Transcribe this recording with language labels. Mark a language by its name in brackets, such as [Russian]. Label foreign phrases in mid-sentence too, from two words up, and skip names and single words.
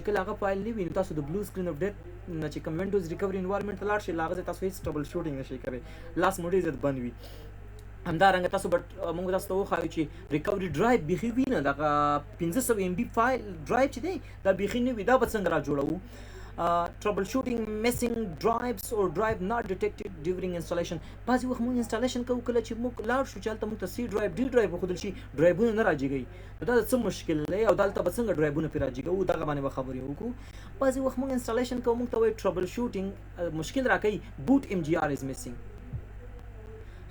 [Pashto] چې کله هغه فایل نه وي نو تاسو د [English] blue screen of death [Pashto] نه چې کوم وینډوز ریکوري انوایرمنټ ته لاړ شئ له هغه ځای تاسو هېڅ [English] troubleshooting [Pashto] نشئ کولی، لاس مو ډېر زیات بند وي. همدارنګه تاسو موږ تاسو ته وښایو چې [English] recovery drive [Pashto] بیخي وي نه، دغه 500 ام بي فایل ډرایو چې دی دا بیخي نه وي، دا به څنګه را جوړوو. [English] troubleshooting missing drives or drive not detected during installation. [Pashto] بعضې وخت موږ انسټالیشن کوو کله چې موږ لاړ شو چې هلته موږ ته [English] C drive D drive [Pashto] وښودل شي ډرایوونه نه راجګوي، نو دا د څه مشکل دی او دلته به څنګه ډرایوونه پرې راجګوو دغه باندې به خبرې وکړو. بعضې وخت موږ انسټالیشن کوو موږ ته وایي [English] troubleshooting [Pashto] مشکل راکوي [English] boot MGR is missing.